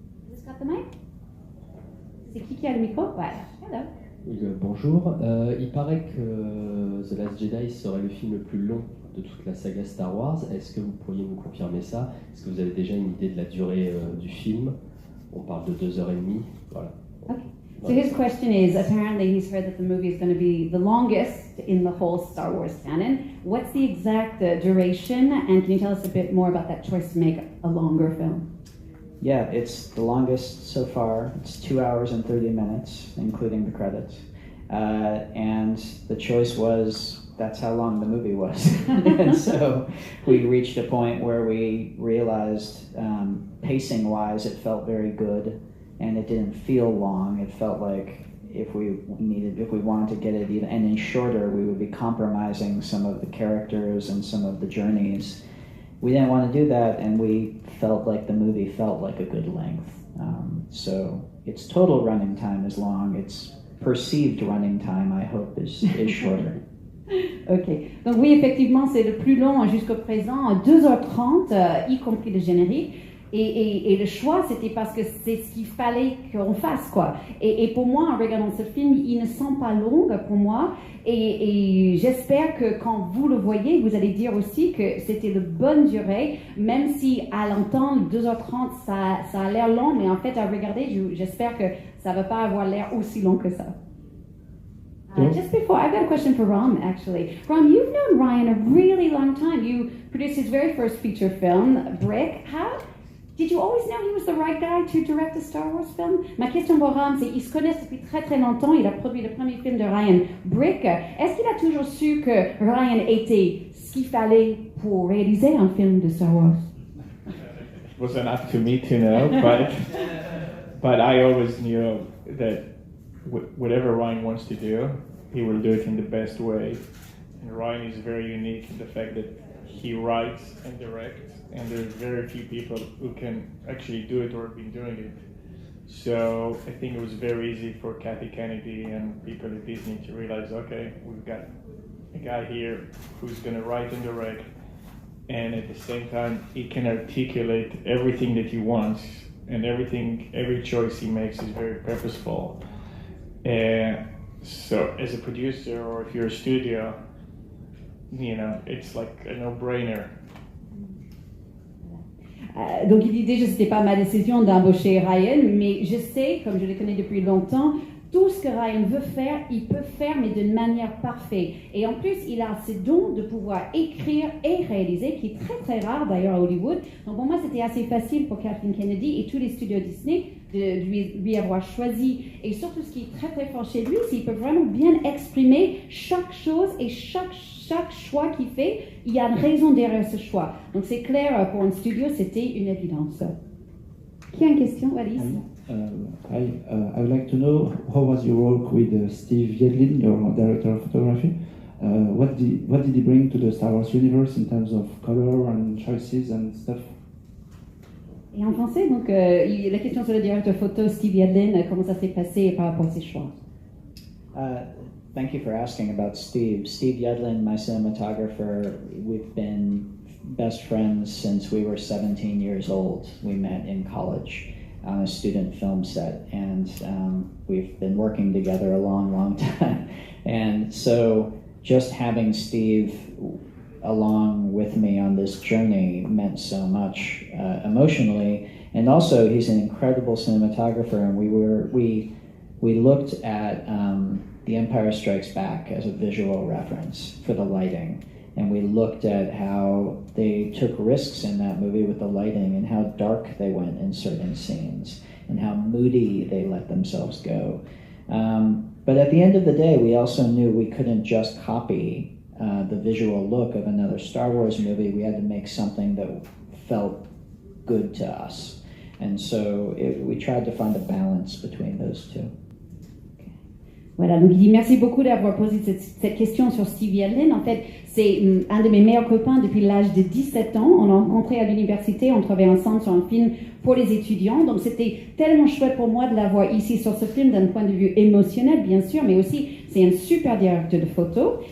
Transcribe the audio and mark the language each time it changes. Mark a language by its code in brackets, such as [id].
[fr] Vous [en] got the mic? [fr] C'est qui a le micro? Voilà. [en] Hello. [fr] Oui, bonjour. Il paraît que The Last Jedi serait le film le plus long de toute la saga Star Wars. Est-ce que vous pourriez nous confirmer ça? Est-ce que vous avez déjà une idée de la durée du film? On parle de 2h30. Voilà. [en] Okay. So his question is, apparently he's heard that the movie is going to be the longest in the whole Star Wars canon. What's the exact duration, and can you tell us a bit more about that choice to make a longer film? Yeah, it's the longest so far. It's 2 hours and 30 minutes, including the credits. And the choice was, that's how long the movie was. And so we reached a point where we realized, pacing-wise, it felt very good, and it didn't feel long. It felt like if we wanted to get it even any shorter, we would be compromising some of the characters and some of the journeys. We didn't want to do that, and we felt like the movie felt like a good length. So its total running time is long. Its perceived running time, I hope, is shorter. [fr] Ok, donc oui, effectivement, c'est le plus long jusqu'au présent, 2h30, y compris le générique. Et le choix, c'était parce que c'est ce qu'il fallait qu'on fasse, quoi. Et pour moi, en regardant ce film, il ne sent pas long pour moi. Et j'espère que quand vous le voyez, vous allez dire aussi que c'était de bonne durée, même si à l'entendre, 2h30, ça a l'air long, mais en fait, à regarder, j'espère que ça ne va pas avoir l'air aussi long que ça. [en] Just before, I've got a question for Ram, actually. Ram, you've known Ryan a really long time. You produced his very first feature film, Brick. Did you always know he was the right guy to direct a Star Wars film? [fr] Ma question pour Ram, c'est qu'ils se connaissent depuis très très longtemps. Il a produit le premier film de Ryan, Brick. Est-ce qu'il a toujours su que Ryan était ce qu'il fallait pour réaliser un film de Star Wars? [en] It wasn't up to me to know, but I always knew that whatever Ryan wants to do, he will do it in the best way. And Ryan is very unique in the fact that he writes and directs, and there's very few people who can actually do it or have been doing it. So I think it was very easy for Kathy Kennedy and people at Disney to realize, okay, we've got a guy here who's going to write and direct, and at the same time, he can articulate everything that he wants, and every choice he makes is very purposeful. So as a producer, or if you're a studio, it's like a no-brainer. [fr] Donc il dit déjà, c'était pas ma décision d'embaucher Ryan, mais je sais, comme je le connais depuis longtemps, tout ce que Ryan veut faire, il peut faire, mais d'une manière parfaite. Et en plus, il a ce don de pouvoir écrire et réaliser, qui est très très rare d'ailleurs à Hollywood. Donc pour moi, c'était assez facile pour Kathleen Kennedy et tous les studios Disney de lui avoir choisi. Et surtout, ce qui est très très fort chez lui, c'est qu'il peut vraiment bien exprimer chaque chose et chaque choix qu'il fait, il y a une raison derrière ce choix. Donc c'est clair, pour un studio, c'était une évidence. Qui a une question, Alice? [en] I would like to know how was your work with Steve Yedlin, your director of photography. What did he bring to the Star Wars universe in terms of color and choices and stuff? [fr] Et en français, donc, la question sur le directeur photo, Steve Yedlin, comment ça s'est passé par rapport à ses choix? [en] Thank you for asking about Steve. Steve Yedlin, my cinematographer, we've been best friends since we were 17 years old. We met in college on a student film set, and we've been working together a long, long time. And so just having Steve along with me on this journey meant so much emotionally. And also, he's an incredible cinematographer, and we looked at The Empire Strikes Back as a visual reference for the lighting. And we looked at how they took risks in that movie with the lighting and how dark they went in certain scenes and how moody they let themselves go. But at the end of the day, we also knew we couldn't just copy the visual look of another Star Wars movie. We had to make something that felt good to us. And so we tried to find a balance between those two. [fr] Voilà, donc il dit merci beaucoup d'avoir posé cette question sur Steve Yedlin. En fait, c'est un de mes meilleurs copains depuis l'âge de 17 ans. On l'a rencontré à l'université, on travaillait ensemble sur un film pour les étudiants. Donc c'était tellement chouette pour moi de l'avoir ici sur ce film d'un point de vue émotionnel, bien sûr, mais aussi c'est un super directeur de photo.